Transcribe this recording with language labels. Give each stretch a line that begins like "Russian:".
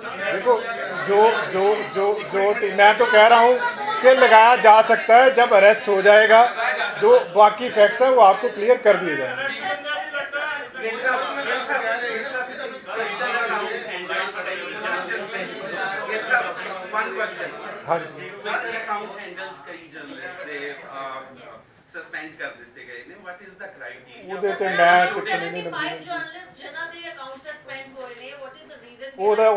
Hindi: देखो जो मैं तो कह रहा हूँ कि लगाया जा सकता है जब अरेस्ट हो जाएगा, जो बाकी फैक्ट्स हैं वो आपको क्लियर कर दिए जाएंगे। हाँ जी
Punjabi: ਸਸਪੈਂਡ ਕਰ ਦਿੱਤੇ ਗਏ ਨੇ,
English: What is the criteria?
Punjabi: ਉਹਦੇ ਤੇ ਮੈਂ ਟਿੱਪਣੀ ਨਹੀਂ
English: five
Punjabi: ਕਰਨੀ। जर्नलिस्ट जिन्हां दे अकाउंट सस्पेंड होए ने,
English: What is the reason?